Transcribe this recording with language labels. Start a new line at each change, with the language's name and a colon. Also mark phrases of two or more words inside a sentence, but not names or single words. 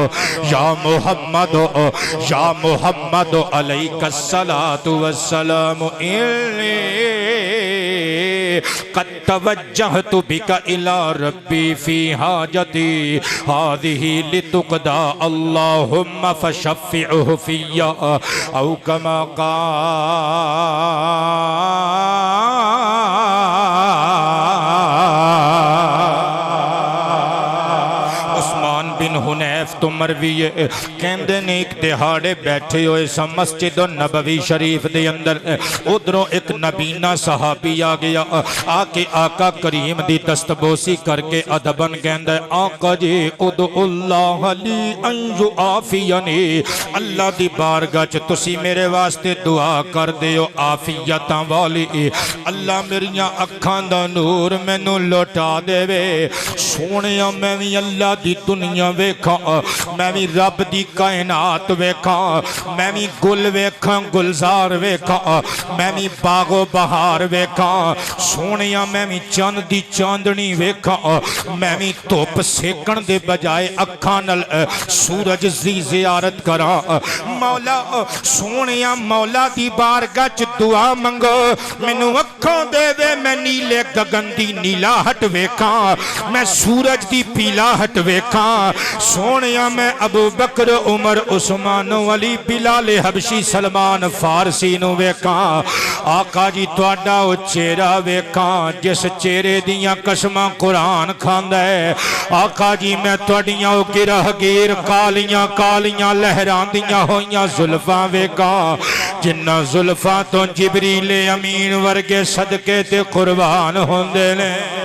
Arabic: عليك الصلاة والسلام قد توجهت بك إلى ربي في حاجتي هذه لتقضى اللهم فشفعه في أو كما
Punjabi: بن حنیف تو مروی کہندے نے ایک دہاڑے بیٹھے ہوئے سا مسجد نبوی شریف دے اندر ادھروں ایک نبینہ صحابی آ گیا آکے آقا کریم دی دستبوسی کر کے ادبن کہندے آقا جی
Arabic: ادعو اللہ لی ان یعافینی
Punjabi: اللہ دی بارگاہ چ تسی میرے واسطے دعا کر دیو عافیتاں والی اللہ میریاں اکھاں دا نور مینوں لوٹا دے وے سونیا میں بھی اللہ دی دنیا ویکھاں میں بھی رب دی کائنات ویکھاں میں بھی گل ویکھاں گلزار ویکھاں میں بھی باغ و بہار ویکھاں سونیا میں بھی چاند دی چاندنی ویکھاں میں بھی توپ سیکن دے بجائے اکھاں نال سورج دی زیارت کراں مولا سونیا مولا دی بارگاہ چ دعا منگو مینوں اکھاں دے وے میں نیلے گگن دی نیلا ہٹ ویکھاں میں سورج دی پیلا ہٹ ویکھاں سونیا سونیا میں ابو بکر عمر عثمان علی بلال حبشی سلمان فارسی نو ویکھاں آقا جی تواڈا او چہرہ ویکھاں جس چہرے دیاں قسماں قرآن کھاندا ہے آقا جی میں تواڈیاں او گرہگیر کالیاں کالیاں لہراندیاں ہویاں زلفاں ویکھاں جنہ زلفاں تو جبریل امین ورگے صدقے تے قربان ہوندے نے